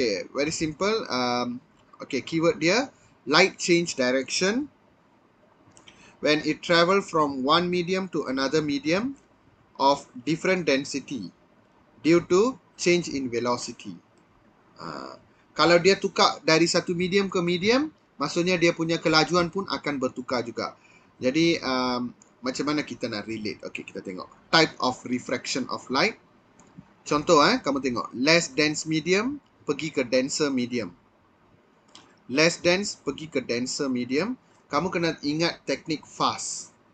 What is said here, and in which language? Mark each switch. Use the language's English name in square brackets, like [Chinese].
[English] Very simple. Okay, keyword dia light change direction when it travel from one medium to another medium of different density due to change in velocity. [Malay] Kalau dia tukar dari satu medium ke medium, maksudnya dia punya kelajuan pun akan bertukar juga. Jadi macam mana kita nak relate? Okay, kita tengok. [English] Type of refraction of light. [Malay] Contoh, kamu tengok. [English] Less dense medium, [Malay] pergi ke [English] denser medium. Less dense, [Malay] pergi ke [English] denser medium. [Malay] Kamu kena ingat teknik fast.